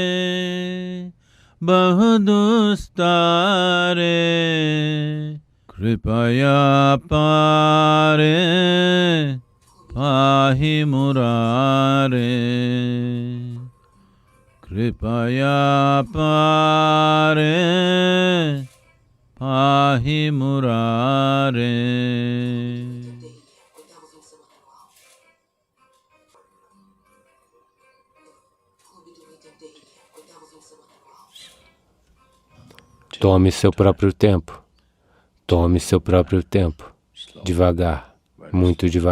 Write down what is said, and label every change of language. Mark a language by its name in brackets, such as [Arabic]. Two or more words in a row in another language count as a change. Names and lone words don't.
[Sanskrit] बहुदुस्तारे कृपया पारे पाहि मुरारे कृपया पारे पाहि मुरारे [Portuguese] Tome seu próprio tempo. Tome seu próprio tempo. Devagar, muito devagar.